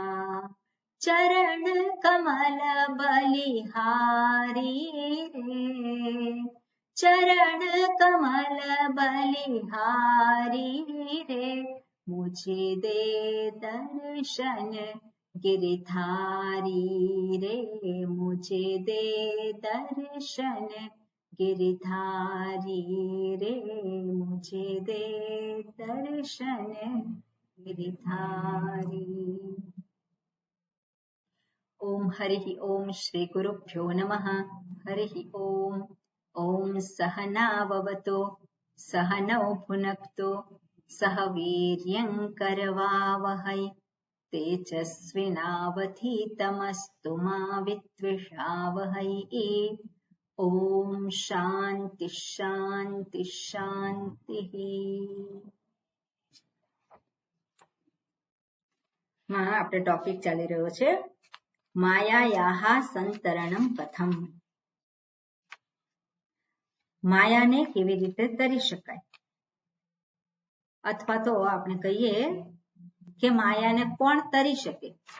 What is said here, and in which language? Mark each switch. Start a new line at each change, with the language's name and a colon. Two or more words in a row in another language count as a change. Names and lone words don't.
Hindi: चरण कमल बलिहारी रे, चरण कमल बलिहारी रे, मुझे दे दर्शन गिरधारी रे, मुझे दे दर्शन गिरधारी रे, मुझे दे दर्शन गिरधारी।
Sanskrit: ओम हरिः ओम श्री गुरुभ्यो नमः। हरिः ओम। ओम सहनाववतु सहनौ भुनक्तु सह वीर्यं करवावहै तेजस्विनावधीतमस्तु मा विद्विषावहै। ओम शांति शांति शांतिः।
Gujarati: આપણે ટોપિક ચાલી રહ્યો છે
Sanskrit: मायायाः संतरणम कथम.
Gujarati: માયાને કેવી રીતે તરી શકાય, અથવા તો આપણે કહીએ કે માયાને કોણ તરી શકે.